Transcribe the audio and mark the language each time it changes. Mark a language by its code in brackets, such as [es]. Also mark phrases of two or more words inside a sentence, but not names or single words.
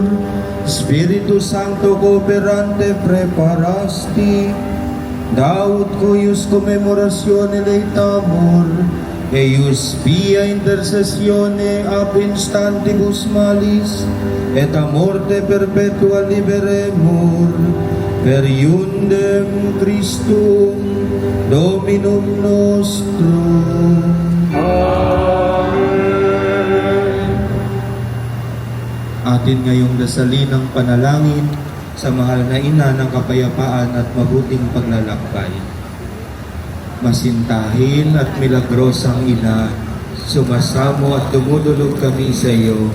[la] Spiritus Sancto cooperante preparasti, Daud cuius commemoratione leitamur, eius pia intercessione ab instantibus malis, et a morte perpetua liberemur, per iundem Christum Dominum nostrum. [tl] Atin ngayong dasalin ang panalangin sa mahal na ina ng kapayapaan at mabuting paglalakbay. Masintahin at milagrosang ina, sumasamo at dumudulog kami sa iyo.